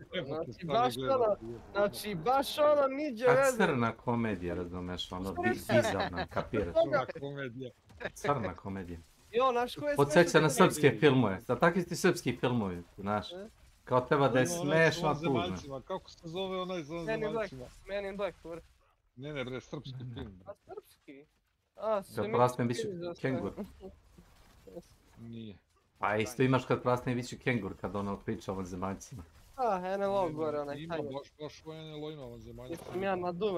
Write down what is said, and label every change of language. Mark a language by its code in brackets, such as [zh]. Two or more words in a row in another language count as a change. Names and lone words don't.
[sr] Znači, baš ono, niđe A veze. crna komedija, razumeš, ono, bizarna, kapiraš. Crna komedija. Crna komedija. Jo, znaš ko je podsjeća na srpske filmove, da takvi ti srpski filmovi, znaš. Kao treba da je smešno tužno. Kako se zove onaj za zemaljcima? Men in Black, bre. Ne, bre, srpski film. A srpski? A, Kad prasne biću kengur. Nije. Pa isto imaš kad prasne biću kengur, kad ono priča o vanzemaljcima. A, NLO gore, onaj Ima baš o NLO ima vanzemaljcima. Jesam ja naduvan.